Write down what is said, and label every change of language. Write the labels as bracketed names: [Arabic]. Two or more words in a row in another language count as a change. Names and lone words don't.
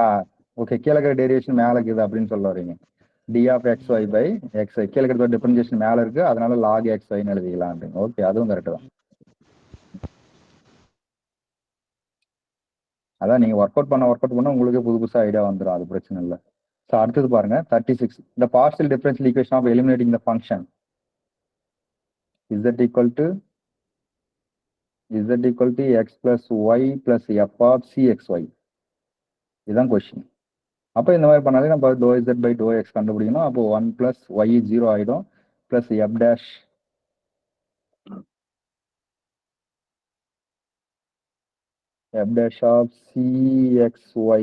[Tamil] ஓகே, கீழே இருக்கிற டெரிவேஷன் மேல இருக்குது அப்படின்னு சொல்ல வரீங்க. [English] d of x y by x y [Tamil] கீழே இருக்கிற டிஃபரன்ஷியேஷன் மேல இருக்கு, அதனால [English] log x [Tamil] ஒய்னு எழுதிக்கலாம். ஓகே, அதுவும் கரெக்ட் தான். அதான் நீங்க [English] work out [Tamil] பண்ண உங்களுக்கு புது புதுசா ஐடியா வந்துடும், அது பிரச்சனை இல்லை. [English] ஸோ [Tamil] அடுத்தது பாருங்க [English] 36. இந்த partial differential equation of eliminating the function z equal to x plus y plus f of cxy. [Tamil] இதுதான் கொஸ்டின். அப்போ இந்த மாதிரி பண்ணாலே நம்ம [English] do z by do x [Tamil] கண்டுபிடிக்கணும். [English] அப்போ 1 plus y 0 ஆயிடும், plus f dash of cxy.